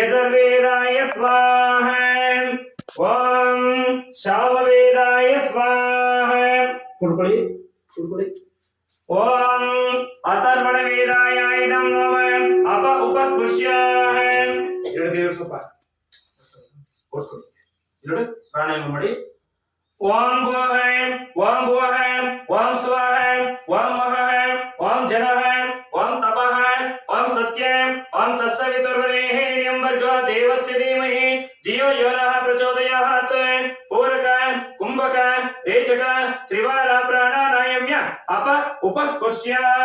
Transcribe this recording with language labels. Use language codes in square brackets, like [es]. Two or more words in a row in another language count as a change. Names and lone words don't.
[sa] अथर्ववेदाय स्वाहा ओम सामवेदाय स्वाहा कुड़कुड़ी कुड़कुड़ी ओम अथर्ववेदाय इदं नमः अप उपस्पृश्य [kn] ಎರಡು ಸ್ವಲ್ಪ ಓಡ್ಸ್ಕೊಳ್ಳಿ ಎರಡು ಪ್ರಾಣಾಯಾಮ ಮಾಡಿ [sa] ओम भुवः ओम स्वः ओम महः ओम जनः ओम तपः ओम सत्यं ओम तत्सवितुर्वरेण्यं भर्गो देवस्य धीमहि धियो यो नः प्रचोदयात् पूरक कुंभक रेचक त्रिवार प्राणायाम्य अप उपस्पृश्य